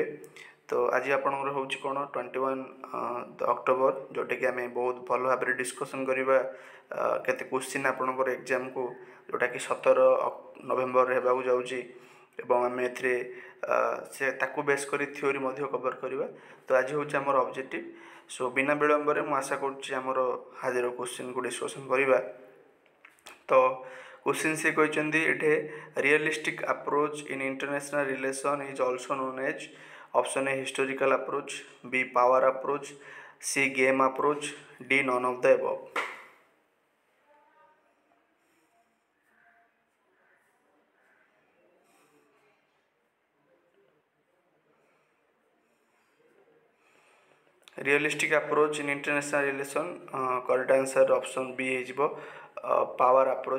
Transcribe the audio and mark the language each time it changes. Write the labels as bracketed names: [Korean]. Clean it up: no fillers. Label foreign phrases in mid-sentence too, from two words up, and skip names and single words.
[Odia] ତ ଆଜି ଆପଣଙ୍କର ହେଉଛି କ'ଣ 21 ଅକ୍ଟୋବର, ଯେଉଁଟାକି ଆମେ ବହୁତ ଭଲ ଭାବରେ ଡିସ୍କସନ୍ କରିବା କେତେ କ୍ୱେଶ୍ଚିନ୍ ଆପଣଙ୍କର ଏକ୍ଜାମ୍କୁ, ଯେଉଁଟାକି 17 ନଭେମ୍ବରରେ ହେବାକୁ ଯାଉଛି ଏବଂ ଆମେ ଏଥିରେ ସେ ତାକୁ ବେସ୍ କରି ଥିଓରି ମଧ୍ୟ କଭର୍ କରିବା। ତ ଆଜି ହେଉଛି ଆମର ଅବଜେକ୍ଟିଭ୍। ସୋ ବିନା ବିଳମ୍ବରେ ମୁଁ ଆଶା କରୁଛି ଆମର ଆଜିର କ୍ୱେଶ୍ଚିନ୍କୁ ଡିସ୍କସନ୍ କରିବା। [English] ତ [Hindi] क्वेश्चन से कहते ये [English] realistic approach in international relation is also known as option A historical approach, B power approach, C game approach, D none of the above. realistic approach in international relation correct answer option B हो power approach।